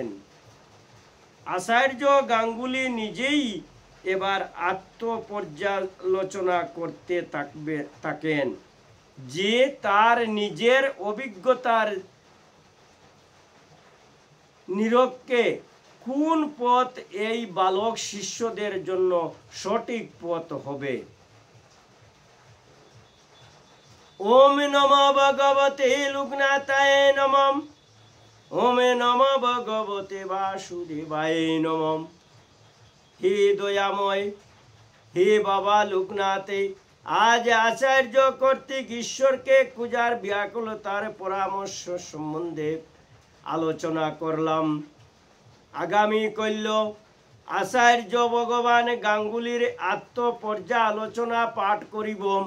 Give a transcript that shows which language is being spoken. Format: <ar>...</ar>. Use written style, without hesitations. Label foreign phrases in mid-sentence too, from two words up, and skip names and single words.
<bn>আচার্য গাঙ্গুলি নিজেই এবার আত্মপর্যালোচনা করতে থাকেন যে তার নিজের অভিজ্ঞতার নিরক্ষে কোন পথ এই বালক শিষ্যদের জন্য সঠিক পথ হবে।</bn> <sa>ওম নমো ভগবতে লোকনাথায় নমঃ। ওম নমো ভগবতে বাসুদেবায় নমঃ।</sa> <bn>হে দয়াময়, হে বাবা লোকনাথে, আজ আচার্য কর্তৃক ঈশ্বরকে পূজার ব্যাকুলতার পরামর্শ সম্বন্ধে আলোচনা করলাম। আগামী কল্য আচার্য ভগবান গাঙ্গুলির আত্মপর্যালোচনা পাঠ করিব।</bn>